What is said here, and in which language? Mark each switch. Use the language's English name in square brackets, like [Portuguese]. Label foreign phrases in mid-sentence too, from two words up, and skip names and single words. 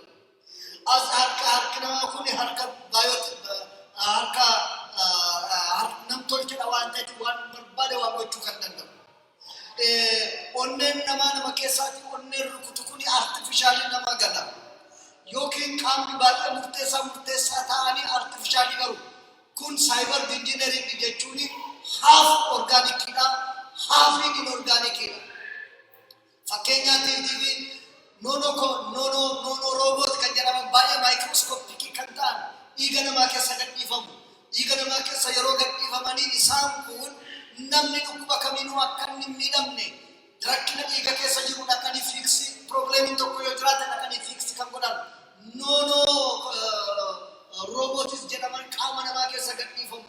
[Oromo] As harki namaa kun harka nam tolchedha waan ta'eef waan barbaade waan gochuu kan danda'u. Onneen nama keessaatti onneen rukutu kun artifishaalii nama gala. Yookiin qaamni baay'ee murteessaa ta'anii artifishaalii garuu kun [English] cyber engineering [Oromo] jechuun half organicidha half inorganicidha. Fakkeenyaatiif [English] nono robot [Oromo] kan jedhaman baay'ee microscopic kan ta'an dhiiga namaa keessa gadhiifamu. Dhiiga namaa keessa yeroo gadhiifamanii isaan kun namni dhukkuba kamiinuu akka inni hin miidhamne rakkina dhiiga keessa jiru dhaqanii fiiksi probleemiin tokko yoo jiraate dhaqanii fiiksi kan godhan robotis jedhaman qaama namaa keessa gadhiifamu.